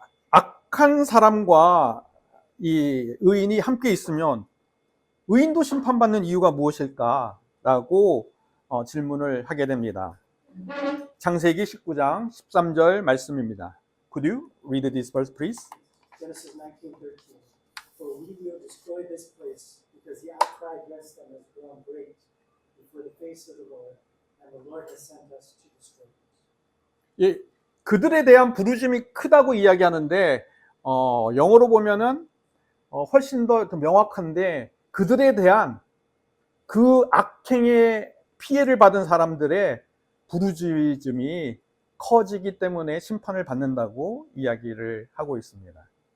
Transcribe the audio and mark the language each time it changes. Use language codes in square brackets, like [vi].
[ko] 악한 사람과 이 의인이 함께 있으면 의인도 심판받는 이유가 무엇일까라고 질문을 하게 됩니다. 창세기 19장 13절 말씀입니다. [en] Could you read this verse, please? Genesis 19:13. For we will destroy this place, because the outcry against them has grown great before the face of the Lord, and the Lord has sent us to destroy it. [ko] 예, 그들에 대한 부르심이 크다고 이야기하는데 영어로 보면은 훨씬 더 명확한데 그들에 대한 그 악행의 피해를 받은 사람들의 부르짖음이 커지기 때문에 심판을 받는다고 이야기를 하고 있습니다.